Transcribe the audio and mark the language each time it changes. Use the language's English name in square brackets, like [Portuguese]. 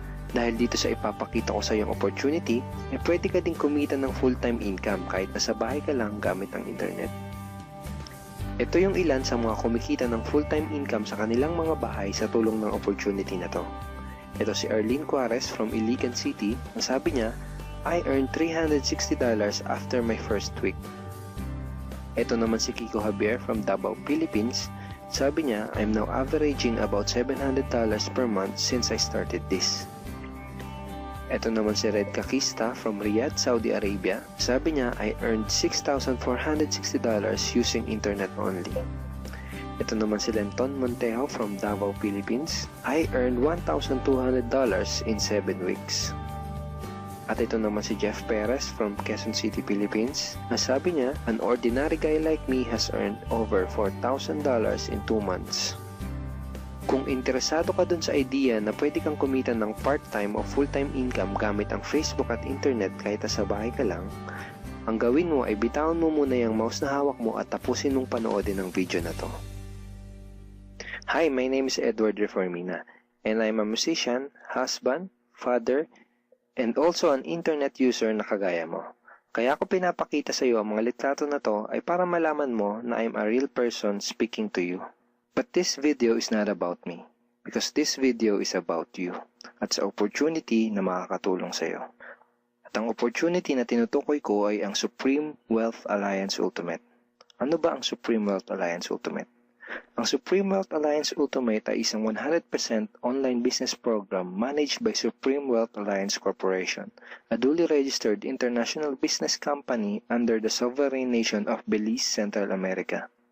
[Filipino] Dahil dito sa ipapakita ko sa iyong opportunity, pwede ka din kumita ng full-time income kahit nasa bahay ka lang gamit ang internet. Ito yung ilan sa mga kumikita ng full-time income sa kanilang mga bahay sa tulong ng opportunity na to. Ito si Arlene Juarez from Iligan City. Sabi niya, [English] I earned $360 after my first week. [Filipino] Ito naman si [English] Kiko Javier from Davao, Philippines. [Filipino] Sabi niya, [English] I'm now averaging about $700 per month since I started this. [Filipino] Ito naman si [English] Red Kakista from Riyadh, Saudi Arabia. [Filipino] Sabi niya, [English] I earned $6,460 using internet only. [Filipino] Ito naman si [English] Lenton Montejo from Davao, Philippines. I earned $1,200 in 7 weeks. [Filipino] At ito naman si Jeff Perez from Quezon City, Philippines. Sabi niya, [English] an ordinary guy like me has earned over $4,000 in 2 months. [Filipino] Kung interesado ka dun sa idea na pwede kang kumita ng part-time o full-time income gamit ang Facebook at internet kahit sa bahay ka lang, ang gawin mo ay bitawan mo muna yung mouse na hawak mo at tapusin mong panoodin ang video na to. [English] Hi, my name is Edward Reformina and I'm a musician, husband, father, and also an internet user [Filipino] na kagaya mo. Kaya ako pinapakita sa iyo ang mga litrato na to ay para malaman mo na [English] I'm a real person speaking to you. But this video is not about me because this video is about you [Filipino] at sa opportunity na makakatulong sa iyo. At ang opportunity na tinutukoy ko ay ang Supreme Wealth Alliance Ultimate. Ano ba ang Supreme Wealth Alliance Ultimate? Ang Supreme Wealth Alliance Ultimate ay isang [English] 100% online business program managed by Supreme Wealth Alliance Corporation, a duly registered international business company under the sovereign nation of Belize, Central America.